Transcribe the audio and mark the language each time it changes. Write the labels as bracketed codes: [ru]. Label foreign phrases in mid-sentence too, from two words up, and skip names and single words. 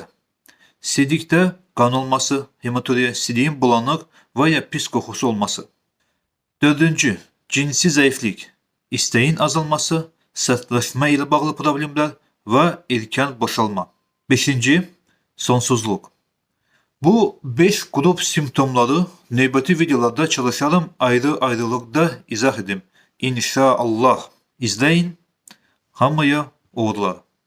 [tr] Sidikte kan olması, hematuri, sidiğin bulanık veya pis kokusu olması. Dördüncü, cinsi zayıflık, isteğin azalması, sertleşme ile bağlı problemler ve erken boşalma. Beşinci, sonsuzluk. [az] Bu 5 grup simptomları növbəti videolarda çalışalım ayrı-ayrılıqda izah edim. İnşallah. İzləyin. Hamıya uğurlar.